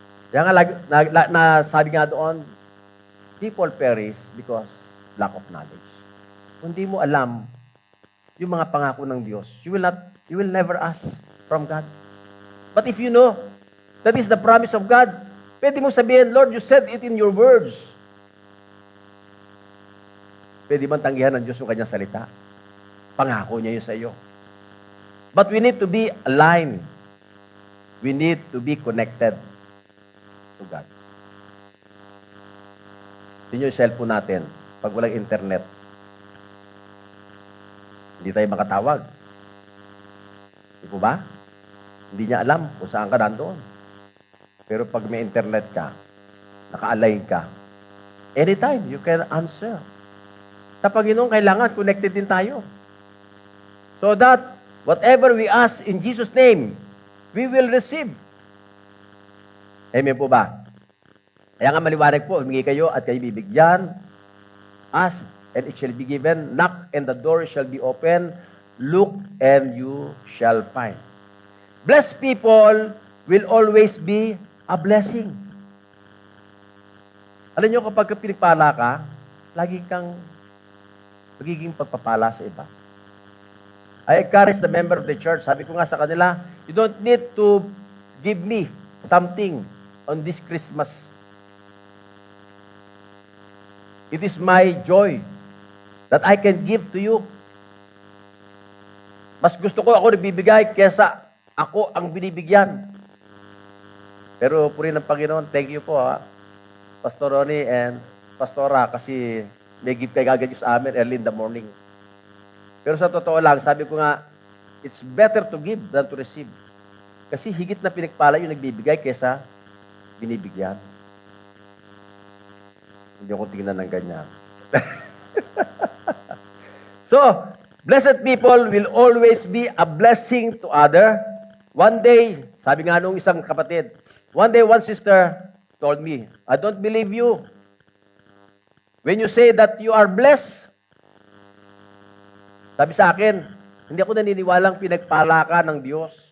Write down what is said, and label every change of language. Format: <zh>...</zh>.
<tl>Kaya nga, sabi nga doon,</tl> <en>people perish because lack of knowledge.</en> <tl>Kung di mo alam yung mga pangako ng Diyos,</tl> <en>you will never ask from God. But if you know that is the promise of God,</en> <tl>pwede mo sabihin,</tl> <en>Lord, you said it in your words.</en> <tl>Pwede man tanggihan ng Diyos yung kanyang salita. Pangako niya yun sa iyo.</tl> <en>But we need to be aligned. We need to be connected to God.</en> <tl>Yun yung cellphone natin. Pag walang internet, hindi tayo makatawag. Di po ba? Hindi niya alam kung saan ka nandoon. Pero pag may internet ka, naka-align ka,</tl> <en>anytime you can answer.</en> <tl>Sa Panginoon, kailangan connected din tayo.</tl> <en>So that whatever we ask in Jesus' name, we will receive.</en> <tl>Amen po ba? Kaya nga maliwanag po, humingi kayo at kayo bibigyan.</tl> <en>Ask and it shall be given. Knock and the door shall be open. Look and you shall find. Blessed people will always be a blessing.</en> <tl>Alam nyo, kapag pinagpala ka, lagi kang magiging pagpapala sa iba.</tl> <en>I encourage the member of the church.</en> <tl>Sabi ko nga sa kanila,</tl> <en>you don't need to give me something on this Christmas. It is my joy that I can give to you.</en> <tl>Mas gusto ko ako nagbibigay kesa ako ang binibigyan. Pero puri ng Panginoon, thank you po Pastor Ronnie and Pastora, kasi may give kayo agad sa amin</tl> <en>early in the morning.</en> <tl>Pero sa totoo lang, sabi ko nga,</tl> <en>it's better to give than to receive.</en> <tl>Kasi higit na pinagpala yung nagbibigay kesa binibigyan. Hindi ako tingnan ng ganyan.</tl> <en>So, blessed people will always be a blessing to other. One day,</en> <tl>sabi nga nung isang kapatid,</tl> <en>one day one sister told me, I don't believe you. When you say that you are blessed,</en> <tl>sabi sa akin, hindi ako naniniwalang pinagpala ka ng Diyos.</tl>